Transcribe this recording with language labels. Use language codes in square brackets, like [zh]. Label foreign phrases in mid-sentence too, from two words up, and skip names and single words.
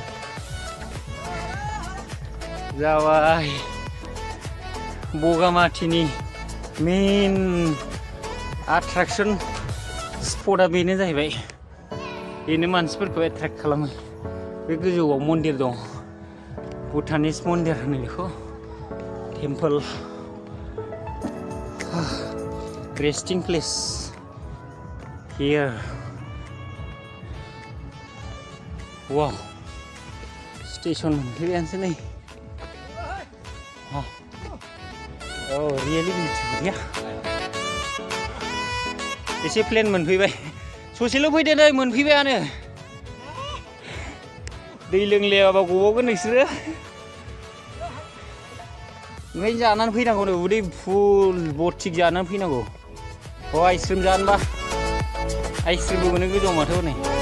[brx] जाबाय बगामाथिनि [en] main attraction spot [brx] बेनो जाहैबाय बेनो मानसिफोरखौ एट्रेक्ट खालामो बे गोजौआव मन्दिर दं भुटानिस मन्दिर होनो बेखौ टेम्पोल [en] resting place here wow station [brx] मोनफैबायानोसै नै [en] Oh, really beautiful, yeah. [brx] एसे प्लेन मोनफैबाय ससेल' फैदो नै मोनफैबायानो दै लोंलायाबा गबावगोन नोंसोरो ओंखायनो जानानै फैनांगौ नै उदै फुल बथिक जानानै फैनांगौ आइसक्रिम जानोबा आइसक्रिमबो मोनो गोजौआव माथो हनै